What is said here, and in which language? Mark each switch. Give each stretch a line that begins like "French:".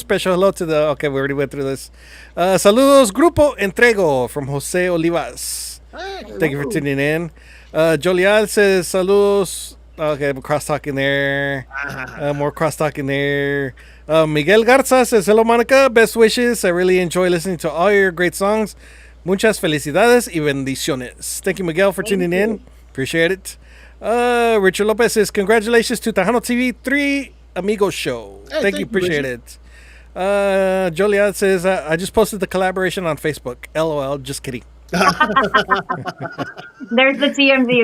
English: Special hello to we already went through this. Saludos, Grupo Entrego from Jose Olivas. Thank you for tuning in. Jolial says, saludos. Okay, cross-talking there. More cross-talking there. Miguel Garza says, hello, Monica. Best wishes. I really enjoy listening to all your great songs.
Spanish: Muchas felicidades y bendiciones.
English: Thank you, Miguel, for tuning in. Appreciate it. Richard Lopez says, congratulations to Tejano TV 3 Amigos show. Thank you. Appreciate it. Joliet says, I just posted the collaboration on Facebook. LOL. Just kidding. There's the TMZ.